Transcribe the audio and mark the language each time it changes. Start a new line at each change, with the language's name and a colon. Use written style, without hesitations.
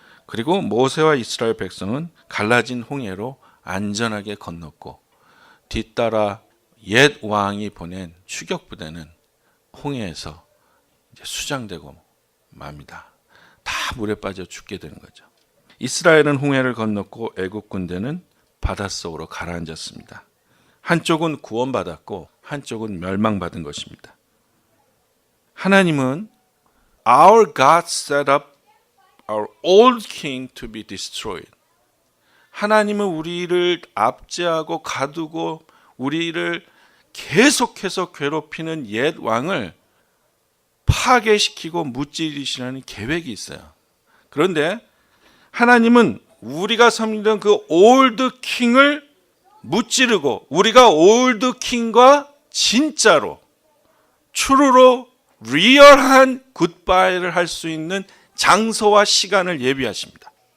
Korean: 그리고 모세와 이스라엘 백성은 갈라진 홍해로 안전하게 건넜고 뒤따라 옛 왕이 보낸 추격 부대는 홍해에서 이제 수장되고 맙니다. 다 물에 빠져 죽게 되는 거죠. 이스라엘은 홍해를 건넜고 애국 군대는 바닷속으로 가라앉았습니다. 한쪽은 구원받았고 한쪽은 멸망받은 것입니다. 하나님은
English: Our God set up our old king to be destroyed.
Korean: 하나님은 우리를 압제하고 가두고 우리를 계속해서 괴롭히는 옛 왕을 파괴시키고 무찌르시라는 계획이 있어요. 그런데 하나님은 우리가 섬기던 그 올드 킹을 무찌르고 우리가 올드 킹과 진짜로 tru로 리얼한 굿바이를 할 수 있는 장소와 시간을 예비하십니다.